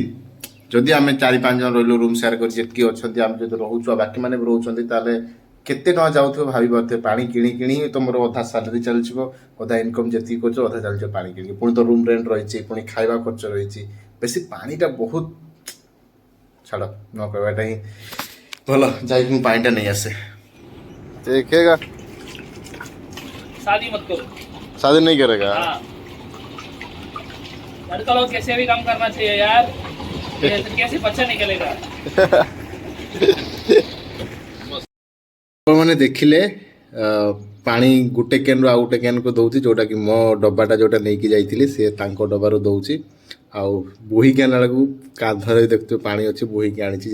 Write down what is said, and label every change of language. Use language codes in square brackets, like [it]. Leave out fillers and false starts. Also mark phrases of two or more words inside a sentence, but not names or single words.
[or] ଯଦି ଆମେ 4-5 ଜଣ ରହିଲୁ, [en] room share [or] କରି ଯେତିକି ଅଛନ୍ତି, ଆମେ ଯଦି ରହୁଛୁ, ଆଉ ବାକିମାନେ ବି ରହୁଛନ୍ତି, ତାହେଲେ କେତେ ଟଙ୍କା ଯାଉଥିବ ଭାବି ପାରୁଥିବେ। ପାଣି କିଣି କିଣି ତମର ଅଧା ସାଲାରୀ ଚାଲିଯିବ, ଅଧା ଇନକମ୍ ଯେତିକି କରୁଛ ଅଧା ଚାଲିଯିବ ପାଣି କିଣିକି। ପୁଣି ତ [en] room rent [or] ରହିଛି, ପୁଣି ଖାଇବା ଖର୍ଚ୍ଚ ରହିଛି। ବେଶୀ ପାଣିଟା ବହୁତ, ଛାଡ଼, ନ କହିବାଟା ହିଁ ଭଲ। ଯାଇକି ମୁଁ ପାଣିଟା ନେଇ ଆସେ। ଦେଖେगा, [hi] शादी मत करो। शादी नहीं करेगा। हाँ, लड़का लोग कैसे भी काम करना चाहिए यार, कैसे बच्चा निकलेगा। [or] ଆପଣମାନେ ଦେଖିଲେ ପାଣି ଗୋଟେ କ୍ୟାନ୍ରୁ ଆଉ ଗୋଟେ କ୍ୟାନ୍କୁ ଦେଉଛି, ଯେଉଁଟାକି ମୋ ଡବାଟା ଯେଉଁଟା ନେଇକି ଯାଇଥିଲି ସେ ତାଙ୍କ ଡବାରୁ ଦେଉଛି। ଆଉ ବୋହିକି ଆଣିଲା ବେଳକୁ କାନ୍ଧରେ ଦେଖୁଥିବେ ପାଣି ଅଛି, ବୋହିକି ଆଣିଛି।